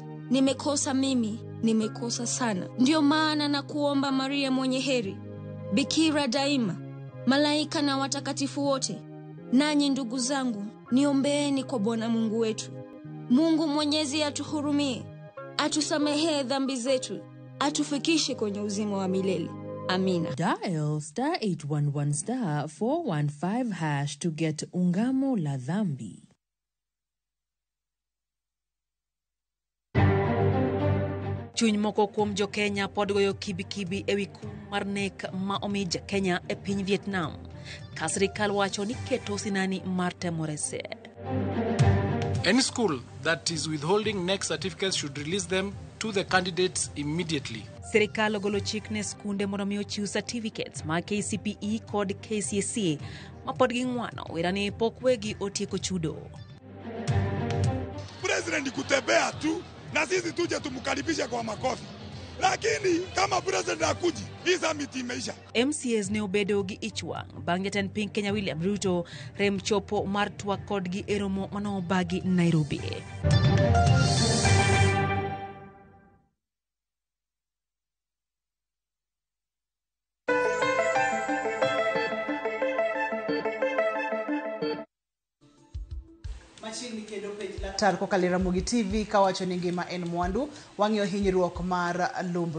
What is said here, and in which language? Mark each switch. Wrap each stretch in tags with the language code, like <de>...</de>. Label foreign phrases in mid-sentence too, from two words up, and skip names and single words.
<sw>Nimekosa mimi, nimekosa sana. Ndio maana na kuomba Maria mwenye heri, Bikira daima, malaika na watakatifu wote, nanyi ndugu zangu, niombeeni kwa Bwana Mungu wetu. Mungu Mwenyezi atuhurumie, atusamehee dhambi zetu, atufikishe kwenye uzima wa milele. Amina.</sw> <en>Dial *811*415# to get</en> <sw>ungamo la dhambi.</sw> <luo>Chuny moko kuom jo Kenya pod goyo kibikibi ewi kum mar nek ma omi ja Kenya e piny Vietnam. Ka sirikal wacho ni keto sinani mar temo rese.</luo> <en>Any school that is withholding NEC certificates should release them to the candidates immediately.</en> <luo>Sirikal ogolo chik ne skunde mondo mi ochiw certificates ma KCPE kod KCSE ma pod gi ng'wano wera ni pok wegi otieko chudo.</luo> <sw>President kutembea tu na sisi tuje tumkaribishe kwa makofi. Lakini kama president akuji, hii summit imeisha.</sw> <luo>MCAs ne obedo gi ichwang bang' jatend piny Kenya William Ruto rem chopo mar twak kodgi e romo manobagi Nairobi. Tar kokalira Mugi TV kawacho ni ngima en mwandu, wang'iyo hinyruok mar lumbru.</luo>